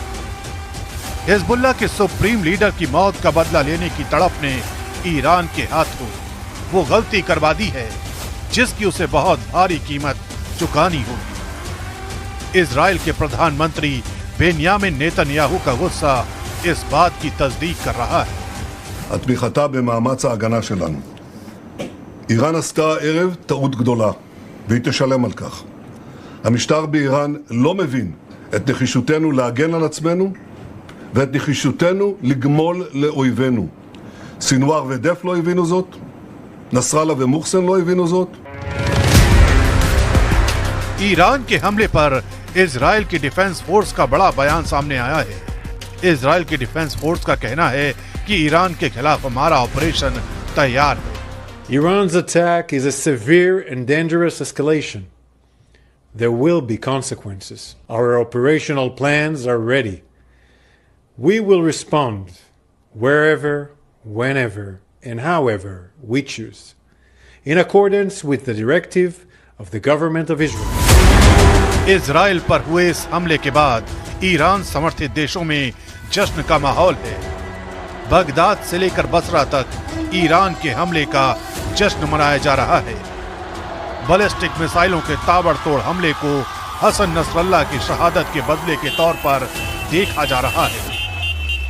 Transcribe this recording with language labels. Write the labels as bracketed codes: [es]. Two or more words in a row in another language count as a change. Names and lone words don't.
[hi] हिजबुल्लाह के [en] supreme leader [hi] की मौत का बदला लेने की तड़प ने ईरान के हाथों वो गलती करवा दी है जिसकी उसे बहुत भारी कीमत चुकानी होगी। इजराइल के प्रधानमंत्री बेन्यामिन नेतन्याहू का गुस्सा इस बात की तस्दीक कर रहा है। [he] התמיכתה במאמץ ההגנה שלנו. איראן עשתה ערב טעות גדולה, והיא תשלם על כך. המשטר באיראן לא מבין את נחישותנו להגן על עצמנו, ואת נחישותנו לגמול לאויבינו. סינואר ודף לא הבינו זאת, נסראללה ומוחסן לא הבינו זאת. [hi] ईरान के हमले पर इजराइल की [en] defense force [hi] का बड़ा बयान सामने आया है। इजराइल की [en] defense force [hi] का कहना है कि ईरान के खिलाफ हमारा ऑपरेशन तैयार है। [en] Iran's attack is a severe and dangerous escalation. There will be consequences. Our operational plans are ready. We will respond wherever, whenever, and however we choose, in accordance with the directive of the government of Israel. [hi] इजराइल पर हुए इस हमले के बाद ईरान समर्थित देशों में जश्न का माहौल है। बगदाद से लेकर बसरा तक ईरान के हमले का जश्न मनाया जा रहा है। बैलिस्टिक मिसाइलों के ताबड़तोड़ हमले को हसन नसरल्लाह की शहादत के बदले के तौर पर देखा जा रहा है।